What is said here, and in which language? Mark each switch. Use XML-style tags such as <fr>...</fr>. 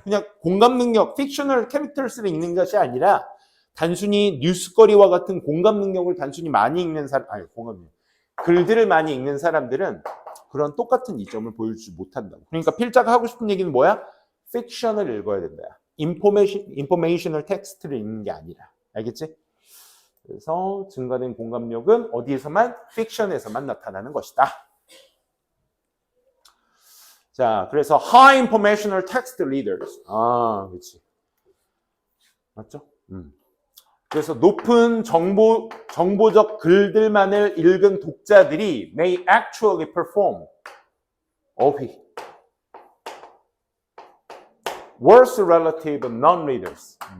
<ko>그냥 공감 능력, 픽셔널 캐릭터스를 읽는 것이 아니라 단순히 뉴스거리와 같은 공감 능력을 단순히 많이 읽는 사람, 글들을 많이 읽는 사람들은 그런 똑같은 이점을 보여주지 못한다고. 그러니까 필자가 하고 싶은 얘기는 뭐야? 픽션을 읽어야 된다. 인포메이셔널 텍스트를 읽는 게 아니라. 알겠지? 그래서 증가된 공감력은 어디에서만? 픽션에서만 나타나는 것이다. 자, 그래서</ko> <en>high informational text readers.</en> <ko>그렇지. 맞죠? 그래서 높은 정보적 글들만을 읽은 독자들이</ko> <en>may actually perform worse relative non-readers.</en>